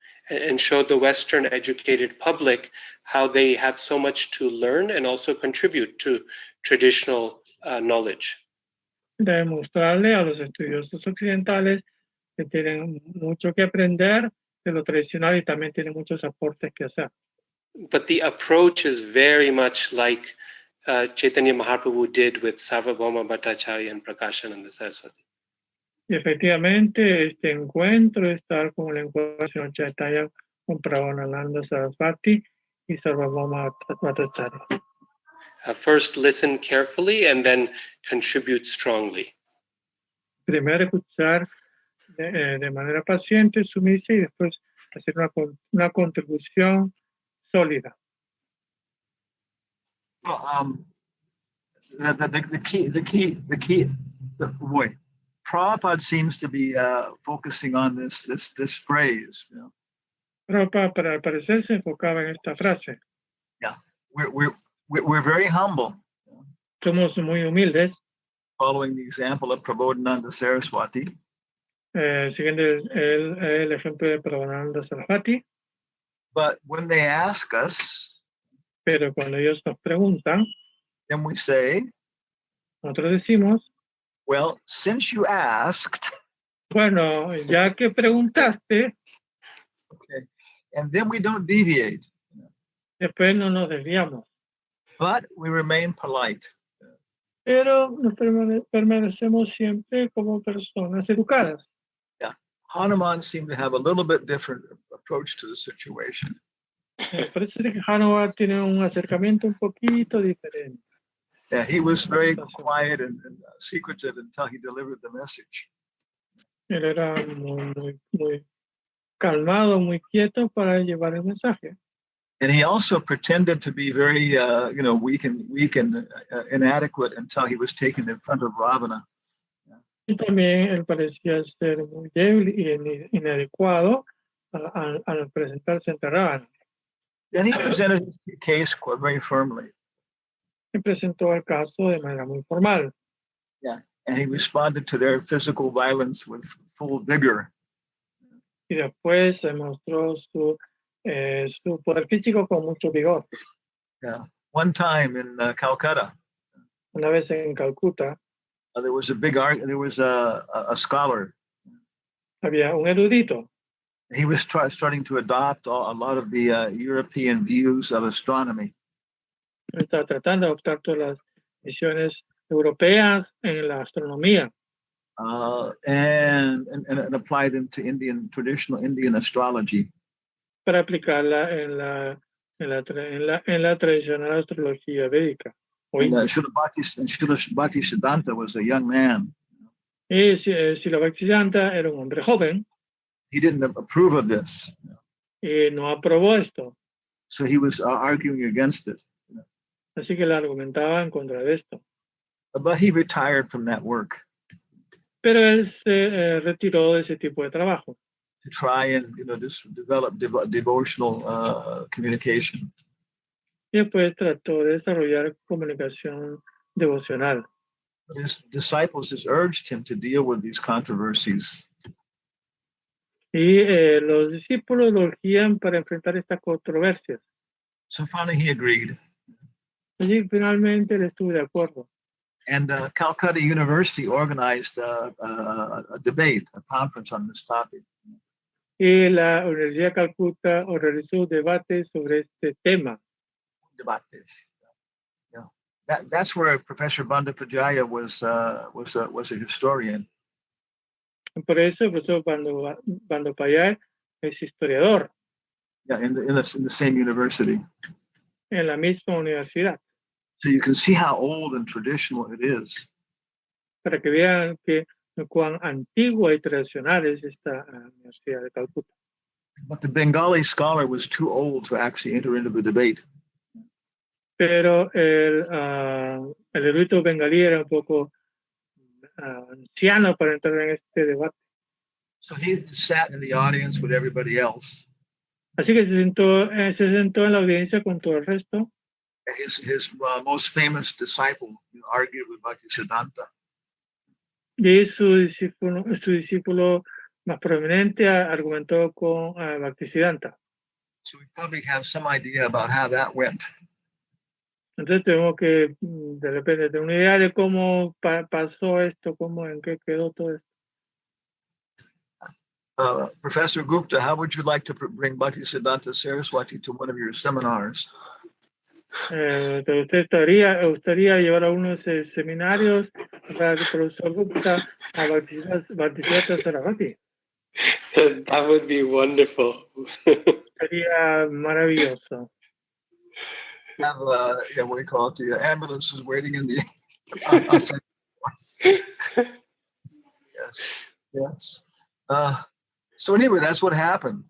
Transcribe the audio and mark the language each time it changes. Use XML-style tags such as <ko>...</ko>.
<en>And show the Western educated public how they have so much to learn and also contribute to traditional knowledge.</en> <es>Demostrarle a los estudiosos occidentales que tienen mucho que aprender de lo tradicional y también tienen muchos aportes que hacer.</es> <en>But the approach is very much like Chaitanya Mahaprabhu did with Sarvabhauma Bhattacharya and Prakashananda Saraswati.</en> <es>Y efectivamente, este encuentro es tal como el encuentro del señor Chaitanya con Prabhupada Saraswati y Sarvabhauma Bhattacharya.</es> <en>First listen carefully and then contribute strongly.</en> <es>Primero escuchar de manera paciente, sumisa y después hacer una contribución sólida.</es> <en>Well, the key, boy, Prabhupada seems to be focusing on this phrase. You know?</en> <es>Prabhupada, para al parecer, se enfocaba en esta frase.</es> <en>Yeah, we're very humble.</en> <es>Somos muy humildes,</es> <en>Following the example of Prabodhananda Saraswati.</en> <es>siguiendo el ejemplo de Prabhupada Saraswati.</es> <en>But when they ask us,</en> <es>Pero cuando ellos nos preguntan,</es> <en>then we say,</en> <es>nosotros decimos,</es> <en>well, since you asked,</en> <es>bueno, ya que preguntaste,</es> <en>okay, and then we don't deviate,</en> <es>después no nos desviamos.</es> <en>but we remain polite.</en> <es>Pero nos permanecemos siempre como personas educadas.</es> <en>Hanuman seemed to have a little bit different approach to the situation.</en> <es>Parece que Hanuman tiene un acercamiento un poquito diferente.</es> <en>Yeah, he was very quiet and secretive until he delivered the message.</en> <es>Él era muy calmado, muy quieto para llevar el mensaje.</es> <en>And he also pretended to be very, weak and inadequate until he was taken in front of Ravana.</en> <es>Y también él parecía ser muy débil y inadecuado al presentarse ante Ravana.</es> <en>Then he presented his case very firmly.</en> <es>Y presentó el caso de manera muy formal.</es> <en>Yeah, and he responded to their physical violence with full vigor.</en> <es>Y después se mostró su poder físico con mucho vigor.</es> <en>Yeah. One time in Calcutta,</en> <es>Una vez en Calcuta,</es> <en>there was a scholar.</en> <es>había un erudito.</es> <en>He was starting to adopt a lot of the European views of astronomy.</en> <es>Está tratando de adoptar todas las visiones europeas en la astronomía.</es> <en>And apply them to traditional Indian astrology.</en> <es>Para aplicarla en la tradicional astrología védica.</es> <en>And Srila Bhaktisiddhanta was a young man.</en> <es>Y Srila Bhaktisiddhanta era un hombre joven.</es> <en>He didn't approve of this.</en> <es>Y no aprobó esto.</es> <en>So he was arguing against it.</en> <es>Así que le argumentaba en contra de esto.</es> <en>But he retired from that work.</en> <es>Pero él se retiró de ese tipo de trabajo.</es> <en>To try and develop devotional communication.</en> <es>Y después trató de desarrollar comunicación devocional.</es> <en>His disciples just urged him to deal with these controversies.</en> <es>Y los discípulos lo urgían para enfrentar estas controversias.</es> <en>So finally he agreed.</en> <es>Y finalmente él estuvo de acuerdo.</es> <en>And Calcutta University organized a debate, a conference on this topic.</en> <es>Y la Universidad de Calcuta organizó un debate sobre este tema.</es> <en>Debates. Yeah. That's where Professor Bandapajaya was a historian.</en> <es>Por eso el profesor Bandapajaya es historiador.</es> <en>Yeah, in the same university.</en> <es>en la misma universidad,</es> <en>So you can see how old and traditional it is.</en> <es>para que vean que cuán antigua y tradicional es esta Universidad de Calcuta.</es> <en>But the Bengali scholar was too old to actually enter into the debate.</en> <es>Pero el erudito bengalí era un poco anciano para entrar en este debate.</es> <en>So he sat in the audience with everybody else.</en> <es>Así que se sentó en la audiencia con todo el resto.</es> <en>His most famous disciple argued with Bhaktisiddhanta.</en> <es>Y su discípulo más prominente argumentó con Bhaktisiddhanta.</es> <en>So we probably have some idea about how that went.</en> <es>Entonces tenemos que de repente tener una idea de cómo pasó esto, en qué quedó todo esto.</es> <en>Professor Gupta, how would you like to bring Bhaktisiddhanta Saraswati to one of your seminars?</en> <es>¿Usted gustaría llevar a uno de esos seminarios para el profesor Gupta a Bhaktisiddhanta Saraswati?</es> <en>That would be wonderful.</en> <es>Sería maravilloso.</es> <en>Have what do you call it? The ambulances waiting in the outside. Yes. So anyway, that's what happened.</en>